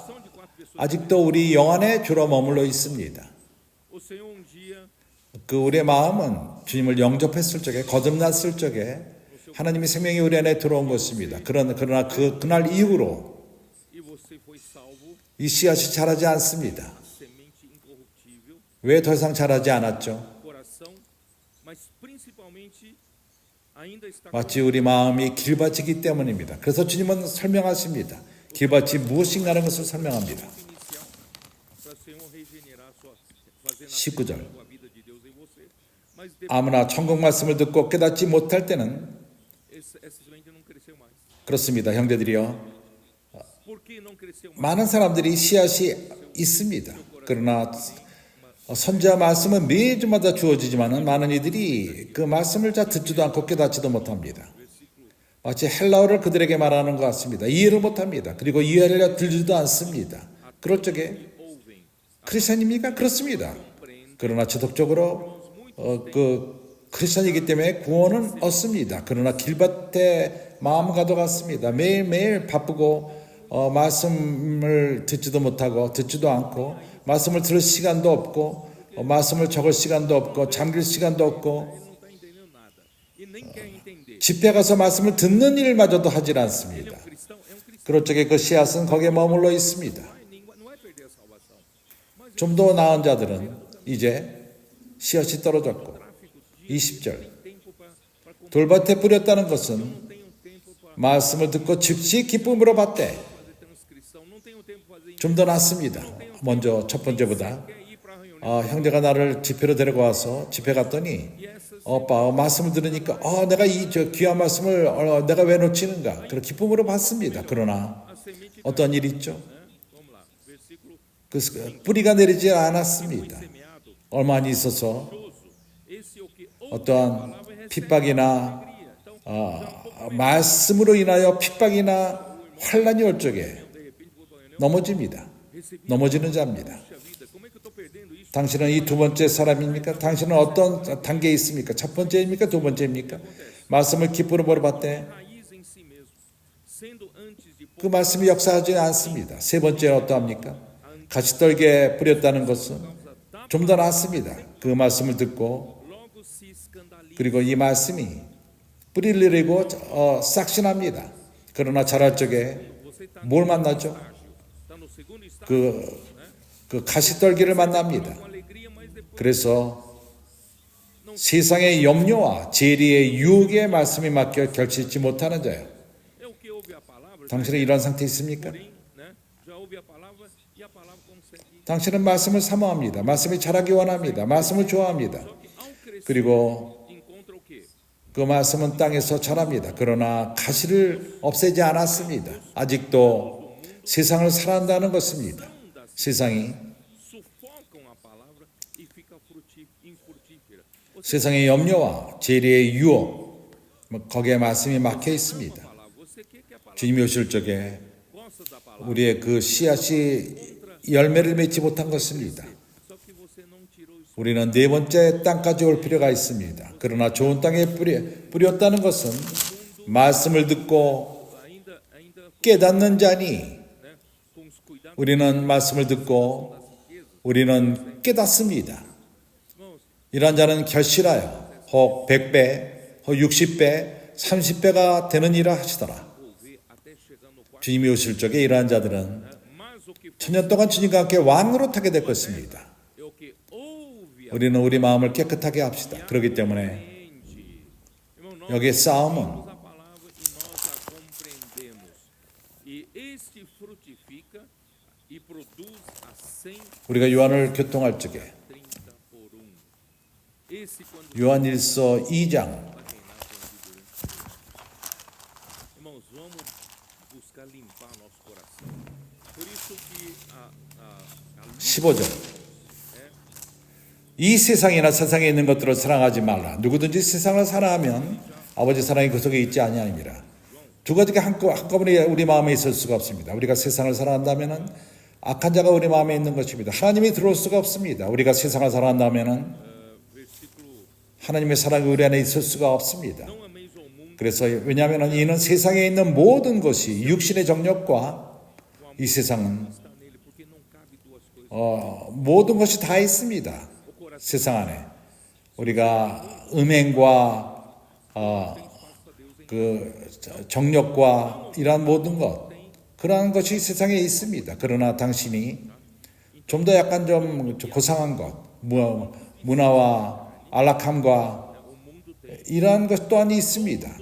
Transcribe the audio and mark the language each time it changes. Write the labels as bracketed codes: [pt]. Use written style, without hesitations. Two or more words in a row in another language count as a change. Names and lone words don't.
[pt] são de quatro pessoas. [ko] 아직도 우리 영 안에 주로 머물러 있습니다. [pt] O Senhor um dia [ko] 그 우리의 마음은 주님을 영접했을 적에 거듭났을 적에 하나님의 생명이 우리 안에 들어온 것입니다. 그러나 그날 이후로 [pt] e você foi salvo, [ko] 이 씨앗이 자라지 않습니다. [pt] semente incorruptível, [ko] 왜 더 이상 자라지 않았죠? [pt] coração, mas principalmente ainda está [ko] 마치 우리 마음이 길밭이기 때문입니다. 그래서 주님은 설명하십니다. 길밭이 무엇인가라는 것을 설명합니다. [pt] inicial para o Senhor regenerar sua, fazer [ko] 19절. [pt] nascer a vida de Deus em você. Mas depois [ko] 아무나 천국 말씀을 듣고 깨닫지 못할 때는 [pt] essa semente não cresceu mais. [ko] 그렇습니다. 형제들이요. [pt] Por que não cresceu mais? [ko] 많은 사람들이 씨앗이 있습니다. 그러나 선지자 말씀은 매주마다 주어지지만 많은 이들이 그 말씀을 잘 듣지도 않고 깨닫지도 못합니다. 마치 헬라어를 그들에게 말하는 것 같습니다. 이해를 못합니다. 그리고 이해하려 들지도 않습니다. 그럴 적에 [pt] Ouvem, [ko] 크리스천입니까? 그렇습니다. [pt] compreendem, [ko] 그러나 지속적으로 크리스천이기 때문에 구원은 얻습니다. 그러나 길밭에 마음 가져갔습니다. 매일매일 바쁘고 말씀을 듣지도 못하고 듣지도 않고 말씀을 들을 시간도 없고 말씀을 적을 시간도 없고 잠길 시간도 없고 [pt] não está entendendo nada e nem quer entender. [ko] 집회 가서 말씀을 듣는 일마저도 하질 않습니다. [pt] Cristão é um cristão, [ko] 그럴 적에 그 씨앗은 거기에 머물러 있습니다. [pt] não é perder a salvação, mas [ko] 좀 더 나은 자들은 이제 씨앗이 떨어졌고 20절 [pt] tempo para [ko] 돌밭에 뿌렸다는 것은 [pt] não tenho tempo para [ko] 말씀을 듣고 즉시 기쁨으로 받되 [pt] fazer transcrição, não tenho tempo para fazer [ko] 좀 더 낫습니다. 먼저 첫 번째보다 [pt] quer ir para a reunião. [ko] 형제가 나를 집회로 데려가서 집회 갔더니 [pt] E essas [ko] 말씀을 들으니까 내가 이 귀한 말씀을 내가 왜 놓치는가 그런 기쁨으로 받습니다. 그러나 [pt] a semente [ko] 어떤 일이 있죠? [pt] né? Vamos lá. Versículo [ko] 그 뿌리가 내리지 않았습니다. [pt] semeado, [ko] 얼마 안 있어서 [pt] joso. Esse é o que ouve a [ko] 어떠한 [pt] palavra e recebe [ko] 핍박이나 [pt] alegria. Então, [ko] 말씀으로 인하여 핍박이나 환란이 올 적에 [pt] de repente vou para a reunião, [ko] 넘어집니다. [pt] recebi [ko] 넘어지는 자입니다. [pt] puxa vida, como é que eu estou perdendo isso? [ko] 당신은 이 두 번째 사람입니까? 당신은 어떤 단계에 있습니까? 첫 번째입니까? 두 번째입니까? 말씀을 기쁨으로 몰아봤대. [pt] Raiz em si mesmo, sendo antes de [ko] 그 말씀이 역사하지 않습니다. 세 번째는 어떠합니까? 가시떨기에 뿌렸다는 것은 좀 더 낫습니다. 그 말씀을 듣고 [pt] logo se escandaliza. [ko] 그리고 이 말씀이 뿌리를 내리고 싹신합니다. 그러나 자랄 적에 [pt] Você está [ko] 뭘 만나죠? [pt] está no segundo estágio [ko] 그 가시떨기를 만납니다. [pt] com alegria, mas depois [ko] 그래서 세상의 염려와 재리의 유혹에 말씀이 맡겨 결실치 못하는 자예요. [pt] é o que ouve a palavra, [ko] 당신은 이런 상태 있습니까? [pt] porém, né? Já ouve a palavra e a palavra consegue. [ko] 당신은 말씀을 사모합니다. 말씀이 자라기 원합니다. 말씀을 좋아합니다. [pt] Só que ao crescer [ko] 그리고 [pt] encontra o quê? [ko] 그 말씀은 땅에서 자랍니다. 그러나 가시를 없애지 않았습니다. 아직도 세상을 살아난다는 것입니다. 세상이 [pt] Sufocam a palavra e fica infrutífera. [ko] 세상의 염려와 재리의 유혹 거기에 말씀이 막혀 있습니다. [pt] Palavra, você quer que a palavra [ko] 주님이 오실 적에 [pt] gosta da palavra, [ko] 우리의 그 씨앗이 열매를 맺지 못한 것입니다. [pt] só que você não tirou isso. [ko] 우리는 네 번째 땅까지 올 필요가 있습니다. 그러나 좋은 땅에 뿌렸다는 것은 말씀을 듣고 [pt] Ainda [ko] 깨닫는 자니 [pt] né, com os cuidados [ko] 우리는 말씀을 듣고 [pt] das riquezas. [ko] 우리는 깨닫습니다. [pt] Irmãos, [ko] 이런 자는 결실하여 혹 100배, 혹 60배, 30배가 되는 일을 하시더라. [pt] vou ver até chegar no quarto. [ko] 주님이 오실 적에 이러한 자들은 [pt] Mas o que [ko] 천년 동안 주님과 함께 왕으로 타게 될 것입니다. [pt] é o que ouve a [ko] 우리는 우리 마음을 깨끗하게 합시다. 그렇기 때문에 [pt] mente. Irmão, nós [ko] 여기에 싸움은 [pt] ouvimos a palavra e nós a compreendemos. E este frutifica e produz a 100, [ko] 우리가 요한을 교통할 적에 [pt] 30 por 1. Esse quando [ko] 요한일서 2장 [pt] vai reinar por vida. Irmãos, vamos buscar limpar nosso coração. Por isso que a luz [ko] 15절 이 세상이나 세상에 있는 것들을 사랑하지 말라. 누구든지 세상을 사랑하면 아버지 사랑이 그 속에 있지 아니하니라. 두 가지가 한꺼번에 우리 마음에 있을 수가 없습니다. 우리가 세상을 사랑한다면은 악한 자가 우리 마음에 있는 것입니다. 하나님이 들어올 수가 없습니다. 우리가 세상을 사랑한다면은 [pt] versículo [ko] 하나님의 사랑이 우리 안에 있을 수가 없습니다. [pt] não ameis ao mundo [ko] 그래서 왜냐하면 이는 세상에 있는 모든 것이 육신의 정욕과 이 세상은 [pt] está nele, porque não cabe duas coisas. [ko] 모든 것이 다 있습니다. 세상 안에 우리가 음행과 그 정욕과 이러한 모든 것 그러한 것이 세상에 있습니다. 그러나 당신이 좀 더 약간 좀 고상한 것 문화와 안락함과 이러한 것 또한 있습니다.